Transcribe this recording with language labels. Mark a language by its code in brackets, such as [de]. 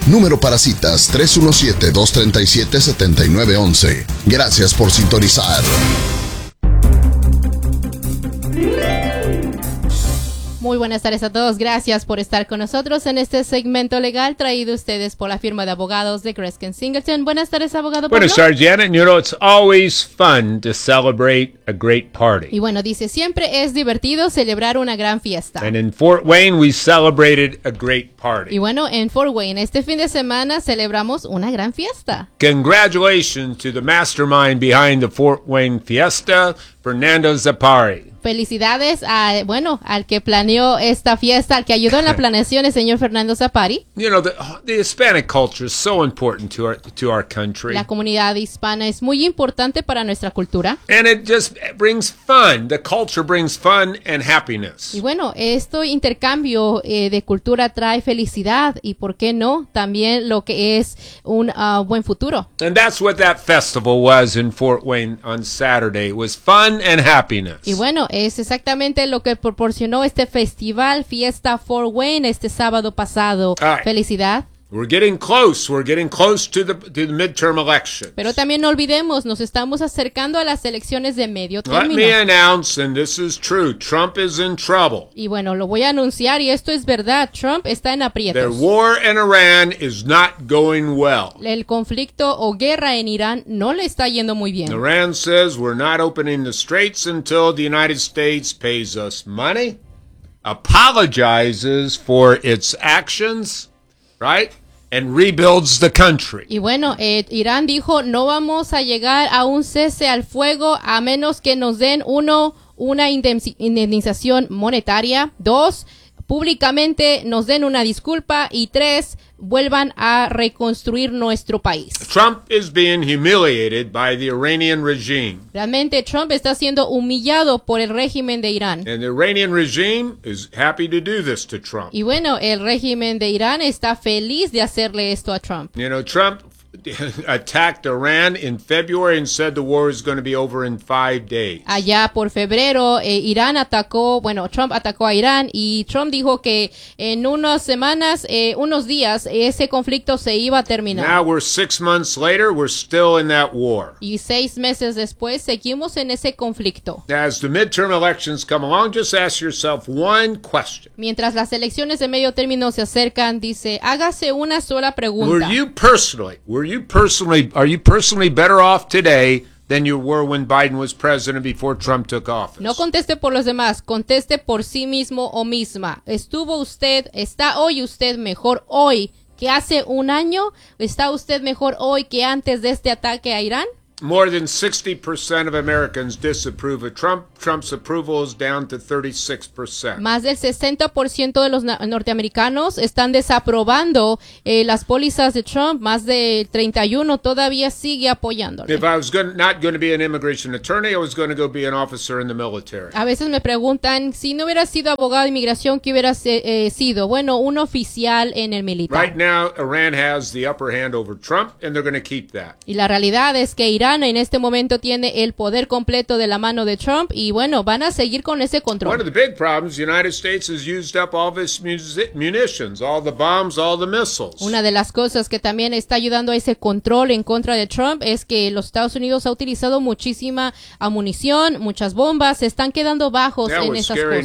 [es] Número para citas 317-237-7911. Gracias por sintonizar. Muy buenas tardes a todos. Gracias por estar con nosotros en este segmento legal traído a ustedes por la firma de abogados de Greskin Singleton. Buenas tardes, abogado. Buenas tardes, Janet. [en] You know, it's always fun to celebrate a great party. [es] Y bueno, dice, siempre es divertido celebrar una gran fiesta. [en] And in Fort Wayne, we celebrated a great party. [es] Y bueno, en Fort Wayne, este fin de semana celebramos una gran fiesta. [en] Congratulations to the mastermind behind the Fort Wayne fiesta, Fernando Zapari. [es] Felicidades a, bueno, al que planeó esta fiesta, al que ayudó en la planeación, el señor Fernando Zapari. [en] You know, the Hispanic culture is so important to our country. [es] La comunidad hispana es muy importante para nuestra cultura. [en] And it just brings fun. The culture brings fun and happiness. [es] Y bueno, este intercambio de cultura trae felicidad y, ¿por qué no?, también lo que es un buen futuro. [en] And that's what that festival was in Fort Wayne on Saturday. It was fun and happiness. [es] Y bueno, es exactamente lo que proporcionó este festival Fiesta Fort Wayne este sábado pasado. Right. Felicidad. [en] We're getting close to the midterm elections. [es] Pero también no olvidemos, nos estamos acercando a las elecciones de medio término. [en] Let me announce, and this is true, Trump is in trouble. [es] Y bueno, lo voy a anunciar y esto es verdad, Trump está en aprietos. [en] Their war in Iran is not going well. [es] El conflicto o guerra en Irán no le está yendo muy bien. [en] Iran says we're not opening the straits until the United States pays us money, apologizes for its actions, right? And rebuilds the country. [es] Y bueno, Irán dijo, no vamos a llegar a un cese al fuego a menos que nos den una indemnización monetaria. Dos, públicamente nos den una disculpa. Y tres, vuelvan a reconstruir nuestro país. [en] Trump is being humiliated by the Iranian regime. [es] Realmente Trump está siendo humillado por el régimen de Irán. [en] And the Iranian regime is happy to do this to Trump. [es] Y bueno, el régimen de Irán está feliz de hacerle esto a Trump. [en] You know, Trump attacked Iran in February and said the war is going to be over in 5 days. [es] Allá por febrero, Irán atacó, bueno, Trump atacó a Irán y Trump dijo que en unas semanas, unos días, ese conflicto se iba a terminar. [en] Now we're 6 months later, we're still in that war. [es] Y 6 meses después, seguimos en ese conflicto. [en] As the midterm elections come along, just ask yourself one question. [es] Mientras las elecciones de medio término se acercan, dice, hágase una sola pregunta. [en] Are you personally better off today than you were when Biden was president before Trump took office? [es] No conteste por los demás, conteste por sí mismo o misma. ¿Estuvo usted, está hoy usted mejor hoy que hace un año? ¿Está usted mejor hoy que antes de este ataque a Irán? [en] More than 60% of Americans disapprove of Trump. Trump's approval is down to 36%. [es] Más del 60% de los norteamericanos están desaprobando las pólizas de Trump. Más de 31 todavía sigue apoyándolo. [en] If I was not going to be an immigration attorney, I was going to go be an officer in the military. [es] A veces me preguntan, si no hubiera sido abogado de inmigración, ¿qué hubiera sido? Bueno, un oficial en el militar. [en] Right now, Iran has the upper hand over Trump, and they're going to keep that. [es] Y la realidad es que Irán en este momento tiene el poder completo de la mano de Trump y bueno, van a seguir con ese control. [en] One of the big problems, the United States has used up all its munitions, all the bombs, all the missiles. [es] Una de las cosas que también está ayudando a ese control en contra de Trump es que los Estados Unidos ha utilizado muchísima munición, muchas bombas, se están quedando bajos en esas cosas.